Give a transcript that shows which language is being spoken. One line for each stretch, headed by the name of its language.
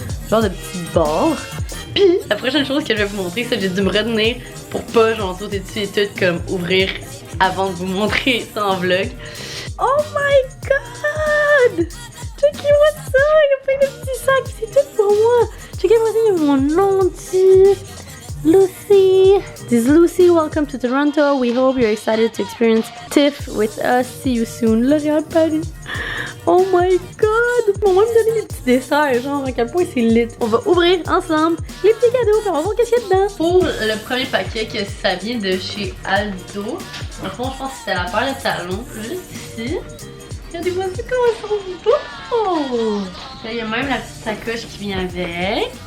French: Genre de petit bar. Puis, la prochaine chose que je vais vous montrer, c'est que j'ai dû me retenir pour pas, genre, sauter dessus et tout, comme ouvrir avant de vous montrer ça en vlog.
English: Oh my god!
French: Checkez-moi ça! Il y a plein de petits sacs, c'est tout pour moi! Checkez-moi ça, il y a mon nom dessus! Lucy!
English: This is Lucy, welcome to Toronto. We hope you're excited to experience TIFF with us. See you soon. L'Oréal Paris! Oh my god!
French: Ils vont même donner des petits desserts, genre à quel point c'est lit. On va ouvrir ensemble les petits cadeaux, puis on va voir qu'est-ce qu'il y a dedans. Pour le premier paquet, que ça vient de chez Aldo. Dans le fond, je pense que c'était la paire de talons, juste ici. Regardez-moi ça comment ils sont beaux! Là, il y a même la petite sacoche qui vient avec.